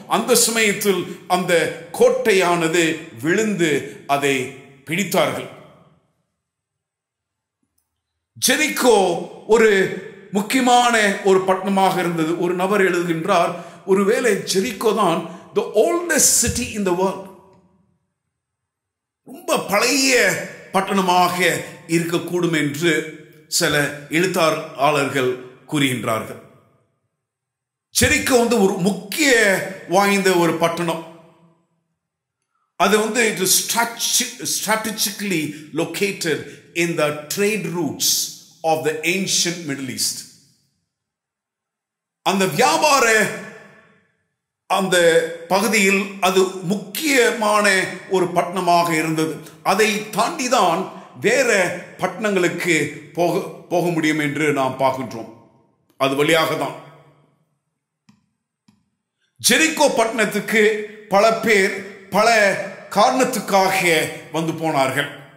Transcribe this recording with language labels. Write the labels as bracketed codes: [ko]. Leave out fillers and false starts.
[ta] அந்த சமயத்தில் அந்த கோட்டையானது விழுந்து அதை பிடித்தார்கள். ஜெரிகோ ஒரு முக்கியமான ஒரு பட்டணமாக இருந்தது. ஒரு நபர் எழுதுகின்றார், ஒருவேளை ஜெரிகோ தான் [en] the oldest city in the world. [ta] ரொம்ப பழைய பட்டணமாக இருக்கக்கூடும் என்று சில எழுத்தாளர்கள் கூறுகின்றார்கள். ஜெரிக்கோ ஒரு முக்கிய வாய்ந்த ஒரு பட்டணம். [en] அது it is strategically located in the trade routes of the ancient Middle East. [ta] அந்த வியாபார அந்த பகுதியில் அது முக்கியமான ஒரு பட்டணமாக இருந்தது. அதை தாண்டிதான் வேற பட்டணங்களுக்கு போக முடியும் என்று நாம் பார்க்கின்றோம். அது வழியாக தான் ஜெரிக்கோ பட்டணத்துக்கு பல பேர் பல காரணத்துக்காக வந்து போனார்கள்.